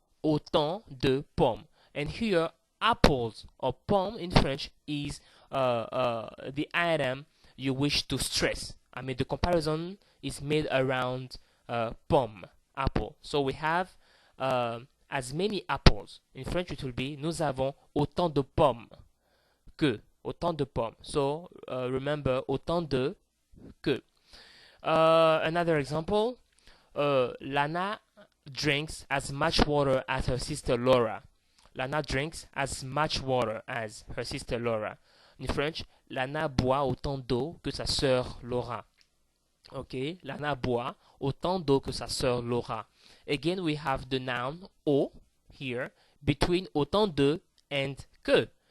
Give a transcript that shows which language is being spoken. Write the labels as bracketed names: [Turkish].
[French] Autant de pommes. [English] And here apples or pomme in French is the item you wish to stress. I mean, the comparison is made around pomme, apple. So we have as many apples. In French it will be [French] nous avons autant de pommes que. Autant de pommes. [English] So remember [French] autant de que. [English] Another example, Lana drinks as much water as her sister Laura. Lana drinks as much water as her sister Laura. In French, [French] Lana boit autant d'eau que sa sœur Laura. [English] Okay, [French] Lana boit autant d'eau que sa sœur Laura. [English] Again, we have the noun au here between autant de and que.